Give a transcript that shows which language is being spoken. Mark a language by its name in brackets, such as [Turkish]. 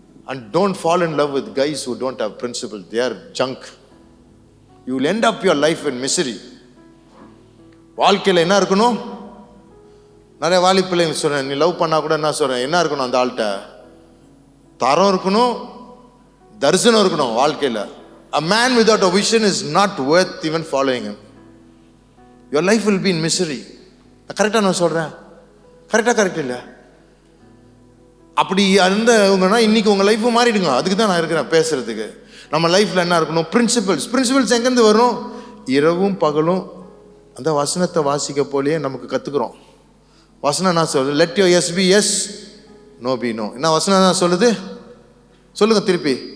[English] And don't fall in love with guys who don't have principles. They are junk. You will end up your life in misery. [Tamil] வாழ்க்கையில் என்ன இருக்கணும்? நிறைய வாலி பிள்ளைங்க சொல்கிறேன், நீ love பண்ணால் கூட என்ன சொல்கிறேன், என்ன இருக்கணும்? அந்த ஆள்கிட்ட தரம் இருக்கணும், தரிசனம் இருக்கணும் வாழ்க்கையில். [English] A man without a vision is not worth even following him. Your life will be in misery. [Tamil] கரெக்டாக நான் சொல்கிறேன்? கரெக்ட் இல்லை? அப்படி இருந்தவங்கன்னா இன்னைக்கு உங்கள் லைஃப் மாறிடுங்க. அதுக்கு தான் நான் இருக்கிறேன் பேசுறதுக்கு. நம்ம லைஃப்பில் என்ன இருக்கணும்? பிரின்சிபல்ஸ் எங்கேருந்து வரும்? இரவும் பகலும் அந்த வசனத்தை வாசிக்க போலேயே நமக்கு கற்றுக்குறோம். வசனம் என்ன சொல்லுது? [English] Let your yes be yes, no be no. [Tamil] என்ன வசனம் என்ன சொல்லுது? சொல்லுங்க திருப்பி.